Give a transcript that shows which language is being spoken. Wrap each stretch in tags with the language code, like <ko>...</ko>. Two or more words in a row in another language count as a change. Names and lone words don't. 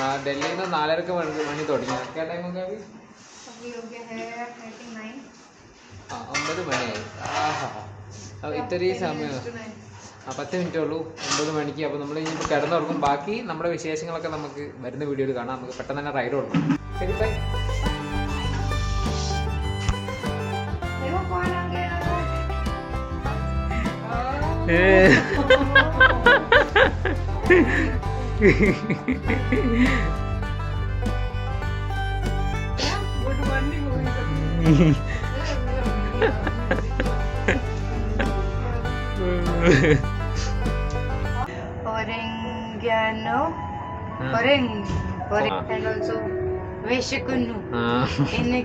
<ml>ഡൽഹിയിൽ നിന്ന് 4:30 മണി തുടങ്ങി. ഒക്കെ ടൈമൊക്കെ 9 മണിയായി. ഇത്രയും സമയം. 10 മിനിറ്റേ ഉള്ളൂ 9 മണിക്ക്. അപ്പോൾ നമ്മൾ ഇനി കിടന്നുറങ്ങും. ബാക്കി നമ്മുടെ വിശേഷങ്ങളൊക്കെ നമുക്ക് വരുന്ന വീഡിയോയിൽ കാണാം. നമുക്ക് പെട്ടെന്ന് തന്നെ റൈഡ് കൊടുക്കാം. ശരി, ബൈ.</ml> <hi>देखो कौन आ गया</hi> <en>good morning Oregano, and also Veshikunu.</en>